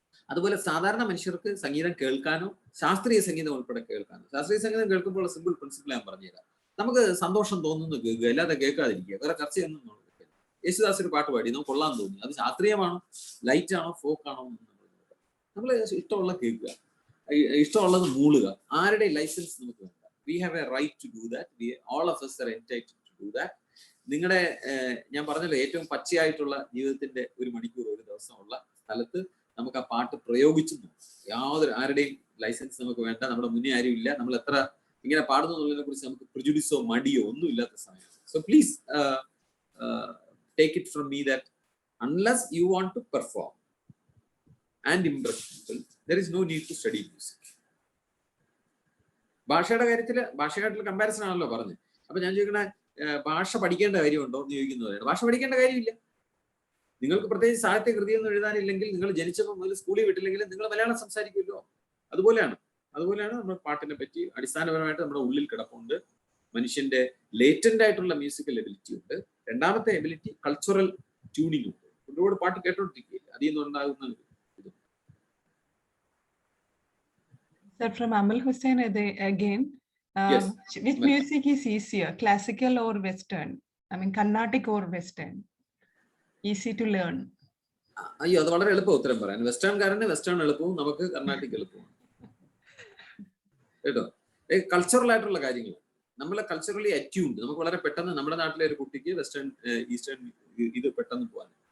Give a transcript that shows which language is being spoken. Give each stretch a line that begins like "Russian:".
Malayalam: അതുപോലെ സാധാരണ മനുഷ്യർക്ക് സംഗീതം കേൾക്കാനോ ശാസ്ത്രീയ സംഗീതം ഉൾപ്പെടെ കേൾക്കാനോ, ശാസ്ത്രീയ സംഗീതം കേൾക്കുമ്പോൾ സിമ്പിൾ പ്രിൻസിപ്പിൾ ഞാൻ പറഞ്ഞുതരാം. നമുക്ക് സന്തോഷം തോന്നുന്നു കേൾക്കുക, അല്ലാതെ കേൾക്കാതിരിക്കുക, വേറെ ചർച്ചയൊന്നും നോക്കില്ല. യേശുദാസ് ഒരു പാട്ട് പാടി നമുക്ക് കൊള്ളാൻ തോന്നി, അത് ശാസ്ത്രീയമാണോ ലൈറ്റ് ആണോ ഫോക്ക് ആണോ നമ്മൾ ഇഷ്ടമുള്ള കേൾക്കുക, ഇഷ്ടമുള്ളത് മൂളുക. ആരുടെ ലൈസൻസ് നമുക്ക് വേണ്ട.
English: We have a right to do that. All of us are entitled to do that.
Malayalam: നിങ്ങളുടെ ഞാൻ പറഞ്ഞല്ലോ ഏറ്റവും പച്ചയായിട്ടുള്ള ജീവിതത്തിന്റെ ഒരു മണിക്കൂർ ഒരു ദിവസമുള്ള സ്ഥലത്ത് നമുക്ക് ആ പാട്ട് പ്രയോഗിച്ചു ആരുടെയും ലൈസൻസ് നമുക്ക് വേണ്ട. നമ്മുടെ മുന്നേ ആരും ഇല്ല. നമ്മൾ എത്ര ഇങ്ങനെ പാടുന്നു എന്നുള്ളതിനെ കുറിച്ച് നമുക്ക് പ്രിജുഡിസോ മടിയോ ഒന്നും ഇല്ലാത്ത സമയമാണ്.
English: So please take it from me that unless you want to perform and impress people there is no need to study music.
Malayalam: ഭാഷയുടെ കാര്യമായിട്ടുള്ള കമ്പാരിസൺ ആണല്ലോ പറഞ്ഞത്. അപ്പൊ ഞാൻ ചോദിക്കണേ, ഭാഷ പഠിക്കേണ്ട കാര്യമുണ്ടോ എന്ന് ചോദിക്കുന്നവരാണ്. ഭാഷ പഠിക്കേണ്ട കാര്യമില്ല. നിങ്ങൾക്ക് പ്രത്യേകിച്ച് സാഹിത്യ കൃതിയൊന്നും എഴുതാനില്ലെങ്കിൽ, നിങ്ങൾ ജനിച്ചപ്പോൾ മുതൽ സ്കൂളിൽ വിട്ടില്ലെങ്കിലും നിങ്ങൾ മലയാളം സംസാരിക്കുമല്ലോ. അതുപോലെയാണ് നമ്മൾ പാട്ടിനെ പറ്റി അടിസ്ഥാനപരമായിട്ട് നമ്മുടെ ഉള്ളിൽ കിടപ്പുണ്ട്. മനുഷ്യന്റെ ലേറ്റന്റ് ആയിട്ടുള്ള മ്യൂസിക്കൽ എബിലിറ്റി ഉണ്ട്. രണ്ടാമത്തെ എബിലിറ്റി കൾച്ചറൽ ട്യൂണിംഗ് ഉണ്ട്. ഒരുപാട് പാട്ട് കേട്ടോണ്ടിരിക്കുകയില്ല, അതിൽ നിന്ന് ഉണ്ടാകുന്ന ഇത്.
English: Sir, from Amal Hussain again, Yes. which music is easier, classical or Western? I mean, Carnatic or Western? Easy to learn.
Malayalam: അയ്യോ, അത് വളരെ എളുപ്പം ഉത്തരം പറയാൻ. വെസ്റ്റേൺകാരന് വെസ്റ്റേൺ എളുപ്പവും നമുക്ക് കർണാട്ടിക് എളുപ്പവും കേട്ടോ. കൾച്ചറൽ ആയിട്ടുള്ള കാര്യങ്ങൾ നമ്മളെ കൾച്ചറലി അറ്റ്യൂൺഡ്. നമുക്ക് വളരെ പെട്ടെന്ന് നമ്മുടെ നാട്ടിലെ ഒരു കുട്ടിക്ക് വെസ്റ്റേൺ ഈസ്റ്റേൺ ഇത് പെട്ടെന്ന് പോകാൻ.